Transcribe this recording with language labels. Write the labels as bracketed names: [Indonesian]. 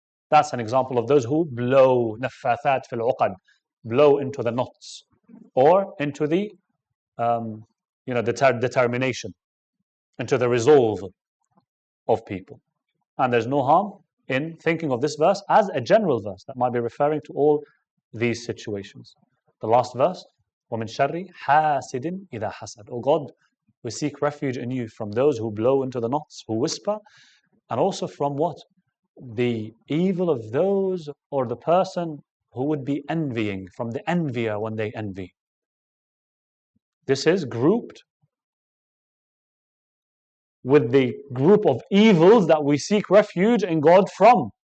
[English] That's an example of those who blow naffathat fil uqad, blow into the knots or into the determination, into the resolve of people. And there's no harm in thinking of this verse as a general verse that might be referring to all these situations. The last verse, [Arabic] وَمِن شَرِّ حَاسِدٍ إِذَا حَسَدٍ. [English] O God, we seek refuge in you from those who blow into the knots, who whisper, and also from what? The evil of those or the person who would be envying, from the envier when they envy. This is grouped with the group of evils that we seek refuge in God from.